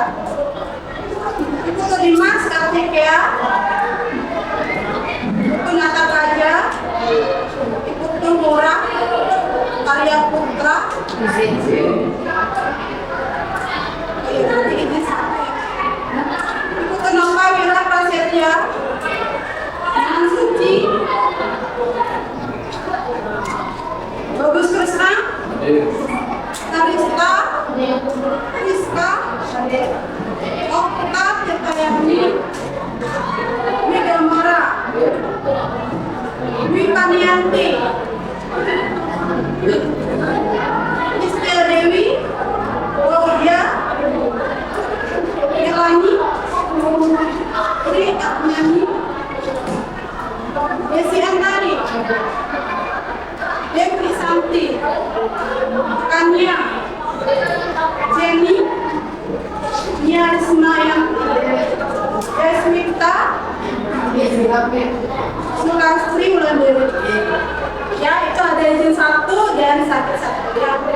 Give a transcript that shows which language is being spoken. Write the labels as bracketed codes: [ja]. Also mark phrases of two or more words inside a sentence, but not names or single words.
[id] Ibu terima Kartik ya. Ibu Nata Raja. Ibu Tumurah. Karya Putra. Nanti izin sampai. Ibu Tenova Wira Prasetya. Suci, Bagus Krisna, Narista, Rizka, Okta Tirtayani, Megamara, Wipanianti, Istia Dewi, Wawya, Ilani, Tri Atmani, Desi Antari, Devi Santi, Kania, Jenny, Nia Rismayanti, Desmita, Sulastri Wulandari. Ya, itu ada izin 1 dan 1 ya.